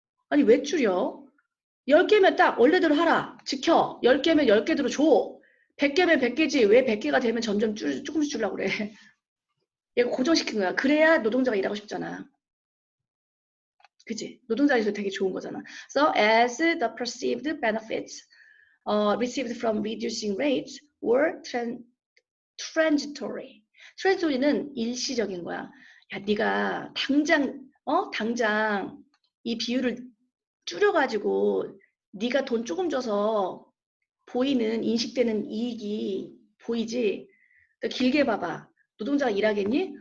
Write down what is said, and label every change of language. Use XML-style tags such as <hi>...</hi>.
<ko>아니 왜 줄여? 10개면 딱 원래대로 하라. 지켜. 10개면 10개대로 줘. 100개면 100개지. 왜 100개가 되면 점점 조금씩 주려고 그래. 얘가 고정시킨 거야. 그래야 노동자가 일하고 싶잖아. 그치? 노동자에서 되게 좋은 거잖아.</ko> <en>So as the perceived benefits received from reducing rates were transitory.</en> <ko>transitory는 일시적인 거야. 야, 네가 당장 이 비율을 줄여가지고 네가 돈 조금 줘서 보이는 인식되는 이익이 보이지. 그러니까 길게 봐봐. 노동자가 일하겠니?</ko>